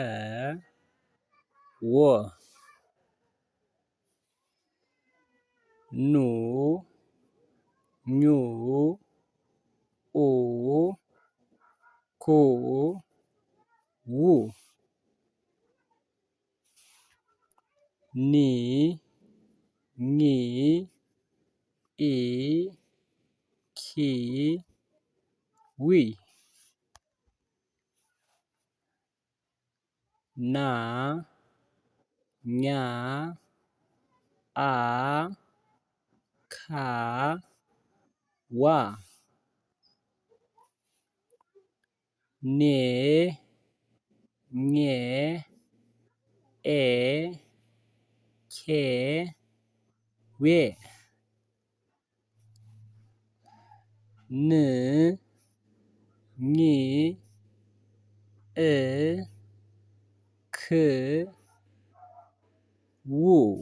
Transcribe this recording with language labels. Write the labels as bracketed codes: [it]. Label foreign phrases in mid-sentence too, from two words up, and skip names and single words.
[am] ወ ኑ ኙ ኡ ኩ ው ኒ ኚ ኢ ኪ ዊ ና ኛ አ ካ ዋ ኔ ኜ ኤ ኬ ዌ ን ኝ እ ክ ው